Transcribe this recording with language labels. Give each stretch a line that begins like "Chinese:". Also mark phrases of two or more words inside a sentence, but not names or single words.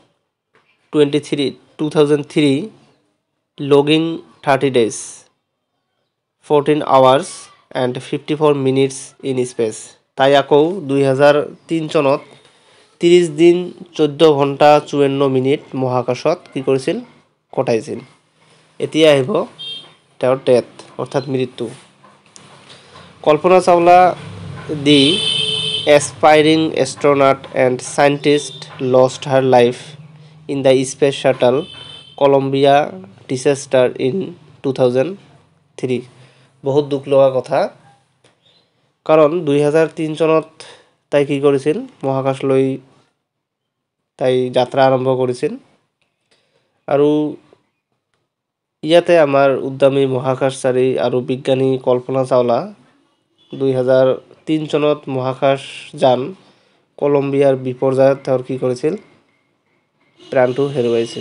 English: 2003 logging 30 days 14 hours and 54 minutes in space
Assamese: তাই আকৌ 2003 চনত 30 দিন 14 ঘণ্টা 54 মিনিট মহাকাশত কি কৰিছিল কটাইছিল এতিয়া আহিব তেওঁৰ ডেথ অৰ্থাৎ মৃত্যু কল্পনা চাওলা দি
English: aspiring astronaut and scientist lost her life in the space shuttle Columbia disaster in 2003
Assamese: বহুত দুখ লগা কথা কাৰণ 2003 চনত তাই কি কৰিছিল মহাকাশলৈ তাই যাত্ৰা আৰম্ভ কৰিছিল আৰু ইয়াতে আমাৰ উদ্যমী মহাকাশচাৰী আৰু বিজ্ঞানী কল্পনা চাওলা 2003 চনত মহাকাশযান কলম্বিয়াৰ বিপৰ্যয়ত তেওঁৰ কি কৰিছিল প্ৰাণটো হেৰুৱাইছিল।